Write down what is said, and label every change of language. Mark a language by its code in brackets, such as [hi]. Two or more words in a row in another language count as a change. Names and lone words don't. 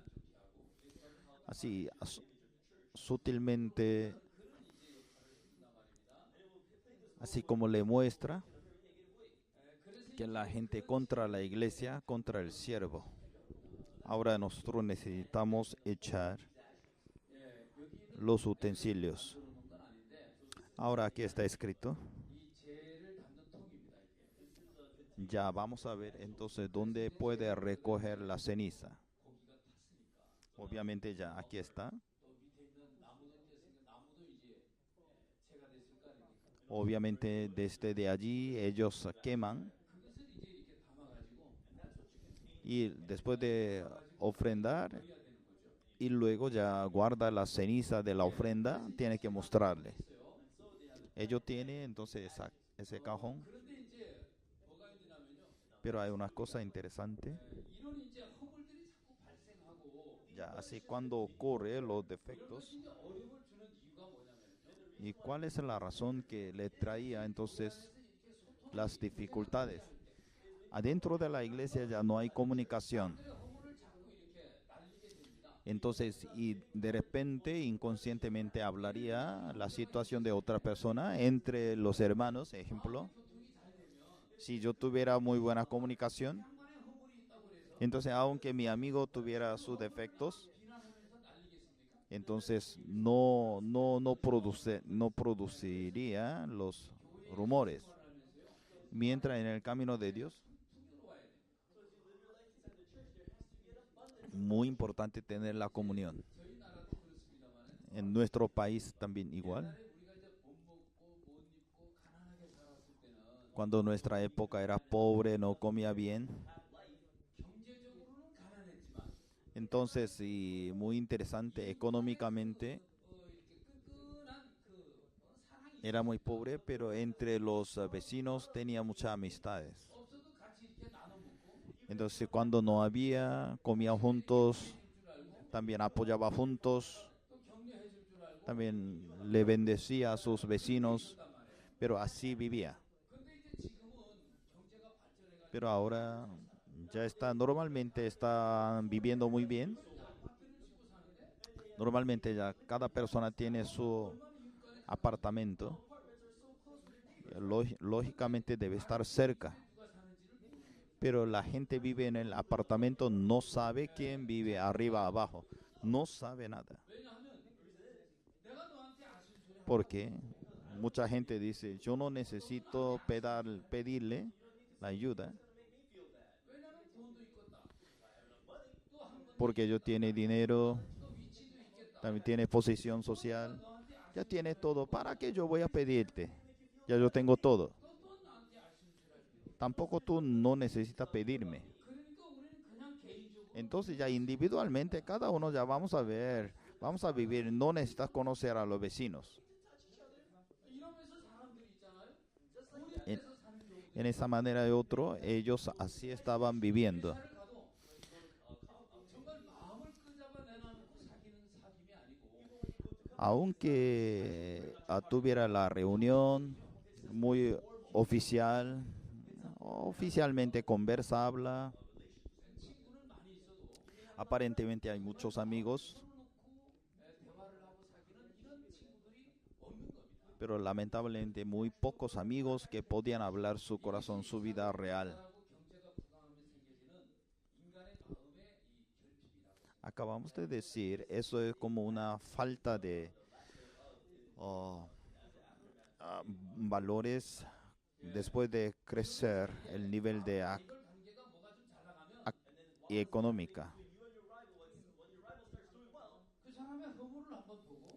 [es] Así, sutilmente, así como le muestra que la gente contra la iglesia, contra el siervo. Ahora nosotros necesitamos echar los utensilios. Ahora aquí está escrito. [ko] 이 죄를 담는 통입니다. 이게. [es] Ya vamos a ver entonces dónde puede recoger la ceniza. [ko] 고기가 탔으니까. [es] Obviamente ya aquí está. [ko] 또 밑에 있는 나무도 이제 나무도 이제 죄가 됐을 거 아닙니까? [es] Obviamente desde de allí ellos queman [ko] 그것을 이제 이렇게 담아가지고 [es] y después de ofrendar [ko] 해야 되는 거죠. [es] y luego ya guarda la ceniza de la ofrenda, tiene que mostrarle. Ellos tienen entonces ese cajón, [ko] 그런데 이제 뭐가 있냐면요. [es] pero hay una cosa interesante. [ko] 이런 이제 허물들이 자꾸 발생하고 [es] Ya así cuando ocurre los defectos, [ko] 이제 어려움을 주는 이유가 뭐냐면요. [es] ¿y cuál es la razón que le traía entonces las dificultades? Adentro de la iglesia ya no hay comunicación. [ko] 허물을 자꾸 이렇게 날리게 됩니다. [es] Entonces, y de repente, inconscientemente hablaría la situación de otra persona entre los hermanos, ejemplo. Si yo tuviera muy buena comunicación, [ko] 양만의 허물이 있다고 그래서 [es] entonces aunque mi amigo tuviera sus defectos, [ko] 비난하면서 날리겠습니까? [es] entonces no produciría los rumores. Mientras en el camino de Dios, muy importante tener la comunión. [ko] 저희 나라도 그렇습니다만 [es] En nuestro país también igual. [ko] 우리가 이제 못 먹고 못 입고 가난하게 살았을 때는 [es] Cuando nuestra época era pobre, no comía bien. [ko] 경제적으로는 가난했지만 [es] Entonces, y muy interesante, económicamente [ko] 이렇게 끈끈한 사랑이 [es] era muy pobre, pero entre los vecinos tenía muchas amistades. [ko] 없어도 같이 이렇게 나눠 먹고 [es] Entonces, cuando no había, comía juntos, también apoyaba juntos, [ko] 또 격려해 줄 줄 알고 [es] también le bendecía a sus vecinos, pero así vivía. [ko] 근데 이제 지금은 경제가 발전해가지고 [es] Pero ahora ya está, normalmente están viviendo muy bien. Normalmente ya cada persona tiene su apartamento. Lógicamente debe estar cerca. Pero la gente vive en el apartamento, no sabe quién vive arriba, abajo. No sabe nada. [ko] 내가 너한테 아쉬운 소리 [es] Porque mucha gente dice, yo no necesito pedirle la ayuda. [ko] 왜냐면 돈도 있겠다. [es] Porque ellos tiene dinero, también tiene posición social, ya tiene todo. ¿Para qué yo voy a pedirte? Ya yo tengo todo. Tampoco tú no necesitas pedirme. [ko] 그러니까 우리는 그냥 개인적으로 [es] Entonces ya individualmente cada uno ya vamos a ver, vamos a vivir. No necesitas conocer a los vecinos. [ko] 이러면서 사람들이 있잖아요. [es] En, [ko] 고립돼서 사는 경우도 [es] en esa manera de otro, ellos así estaban viviendo. [ko] 회사를 가도 정말 마음을 끄잡아 내놔놓고 사귀는 사귐이 아니고 [es] Aunque tuviera la reunión muy oficial, oficialmente conversa, habla, [ko] 친구는 많이 있어도 [es] aparentemente hay muchos amigos, [ko] 손을 놓고 대화를 하고 사귀는 이런 친구들이 없는 겁니다. [es] pero lamentablemente muy pocos amigos que podían hablar su corazón, su vida real. [ko] 하고 경제가 부강하면 생겨지는 인간의 마음의 이 결핍이라고. [es] Acabamos de decir, eso es como una falta de valores después de crecer el nivel de [ko] 이걸 관계가 뭐가 좀 잘 나가면 [es] y económica. [ko] 그 사람의 허물을 한번 보고